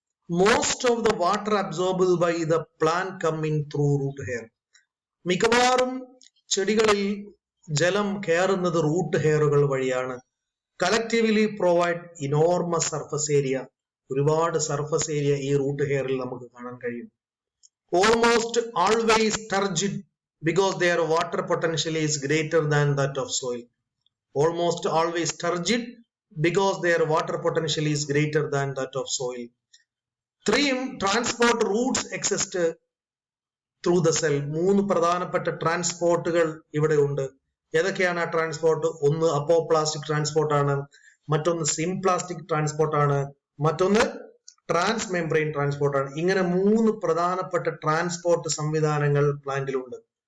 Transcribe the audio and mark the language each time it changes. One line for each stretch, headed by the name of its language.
English: Most of the water absorbed by the plant coming through root hair.
Malayalam: മിക്കവാറും ചെടികളിൽ ജലം കയറുന്നത് റൂട്ട് ഹെയറുകൾ വഴിയാണ്.
English: Collectively provide enormous surface area.
Malayalam: ഒരുപാട് സർഫസ് ഏരിയ ഈ റൂട്ട് ഹെയറിൽ നമുക്ക് കാണാൻ കഴിയും.
English: Almost always turgid because their water potential is greater than that of soil. Almost always turgid because their water potential is greater than that of soil. 3 transport routes exist through the cell.
Malayalam: 3 പ്രധാനപ്പെട്ട ട്രാൻസ്പോർട്ടുകൾ ഇവിടെ ഉണ്ട്. ഏതൊക്കെയാണ് ആ transport? ഒന്ന് അപ്പോപ്ലാസ്റ്റിക് transport ആണ്, മറ്റൊന്ന് symplastic transport ആണ്, മറ്റൊന്ന് ട്രാൻസ് മെംബ്രെയിൻ ട്രാൻസ്പോർട്ട് ആണ്. ഇങ്ങനെ 3 പ്രധാനപ്പെട്ട ട്രാൻസ്പോർട്ട് സംവിധാനങ്ങൾ പ്ലാന്റിലുണ്ട്.